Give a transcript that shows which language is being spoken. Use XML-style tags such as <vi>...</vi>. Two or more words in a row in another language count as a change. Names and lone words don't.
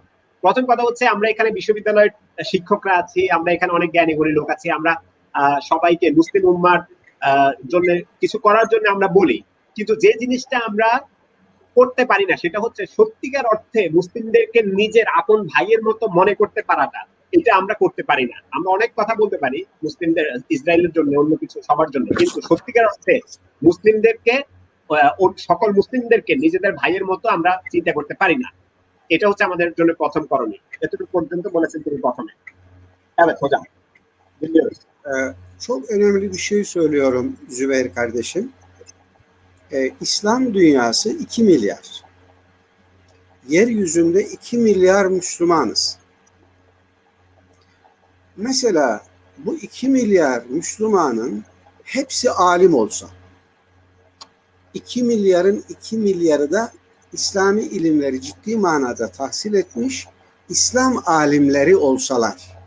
<bn>প্রথম কথা হচ্ছে আমরা এখানে বিশ্ববিদ্যালয়ের শিক্ষকরা আছি, আমরা এখানে অনেক জ্ঞানী গুণী লোক আছি, আমরা সবাইকে মুসলিম উম্মার জন্য কিছু করার জন্য আমরা বলি, কিন্তু যে জিনিসটা আমরা করতে পারি না সেটা হচ্ছে সত্যিকার অর্থে মুসলিমদেরকে নিজের আপন ভাইয়ের মতো মনে করতে পারাটা, এটা আমরা করতে পারি না। আমরা অনেক কথা বলতে পারি মুসলিমদের, ইসরায়েলের জন্য, অন্য কিছু সবার জন্য, কিন্তু সত্যিকার অর্থে মুসলিমদেরকে, সকল মুসলিমদেরকে নিজেদের ভাইয়ের মতো আমরা চিন্তা করতে পারি না। এটা হচ্ছে আমাদের জন্য প্রথম করণীয়। এতটুকু পর্যন্ত বলেছেন তিনি প্রথমে।</bn> <tr>Evet hocam. Dinliyoruz. Çok önemli bir şey söylüyorum Zübeyir kardeşim. İslam dünyası 2 milyar. Yeryüzünde 2 milyar Müslümanız. Mesela bu 2 milyar Müslümanın hepsi alim olsa, 2 milyarın 2 milyarı da İslami ilimleri ciddi manada tahsil etmiş İslam alimleri olsalar.</tr>